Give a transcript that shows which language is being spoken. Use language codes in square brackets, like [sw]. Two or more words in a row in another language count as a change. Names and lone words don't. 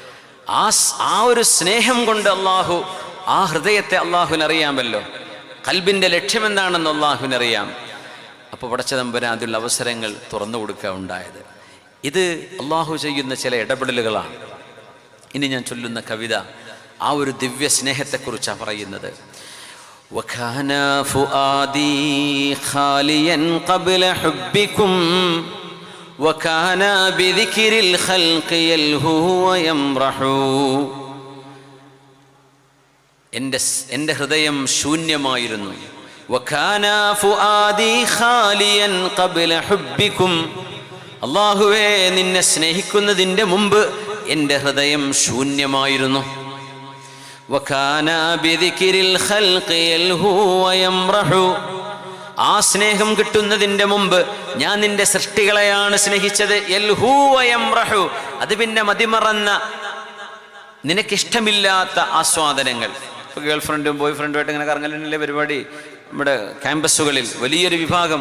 [ml] ആ ഒരു സ്നേഹം കൊണ്ട് അള്ളാഹു ആ ഹൃദയത്തെ അള്ളാഹുവിനറിയാമല്ലോ. ഖൽബിൻ്റെ ലക്ഷ്യമെന്താണെന്ന് അള്ളാഹുവിനറിയാം. അപ്പോൾ പടച്ച തമ്പുരാൻ അതിലുള്ള അവസരങ്ങൾ തുറന്നു കൊടുക്കുക ഉണ്ടായത്. ഇത് അള്ളാഹു ചെയ്യുന്ന ചില ഇടപെടലുകളാണ്. ഇനി ഞാൻ ചൊല്ലുന്ന കവിത ആ ഒരു ദിവ്യ സ്നേഹത്തെക്കുറിച്ചാണ് പറയുന്നത്. [ar] وكان فؤادي خاليا قبل حبكم وكان بذكر الخلق يلهو ويمرح. [ml] എൻ്റെ ഹൃദയം ശൂന്യമായിരുന്നു. [ar] وكان فؤادي خاليا قبل حبكم. [ml] അല്ലാഹുവേ, നിന്നെ സ്നേഹിക്കുന്നതിൻ്റെ മുമ്പ് എൻ്റെ ഹൃദയം ശൂന്യമായിരുന്നു. [ar] وكان بذكر الخلق يلهو ويمرح. [ml] ആ സ്നേഹം കിട്ടുന്നതിൻ്റെ മുമ്പ് ഞാൻ നിന്റെ സൃഷ്ടികളെയാണ് സ്നേഹിച്ചത്. [ar] يلهو ويمرح, [ml] അത് പിന്നെ മതിമറന്ന നിനക്കിഷ്ടമില്ലാത്ത ആസ്വാദനങ്ങൾ. ഇപ്പോൾ ഗേൾ ഫ്രണ്ടും ബോയ് ഫ്രണ്ടുമായിട്ട് ഇങ്ങനെ കറങ്ങലിൻ്റെ പരിപാടി നമ്മുടെ ക്യാമ്പസുകളിൽ വലിയൊരു വിഭാഗം.